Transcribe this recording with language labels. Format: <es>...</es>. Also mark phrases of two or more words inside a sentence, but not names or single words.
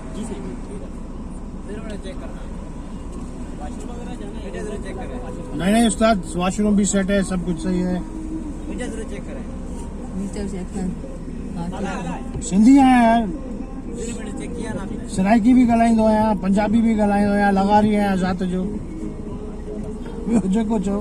<ur>نہیں استاد واش روم بھی سیٹ ہے سب کچھ صحیح ہے</ur> <sd>सिंधी आया यार सराइकी भी ॻाल्हाईंदो आहियां पंजाबी भी ॻाल्हाईंदो आहियां लगारी आहियां ज़ात जो जेको चओ</sd>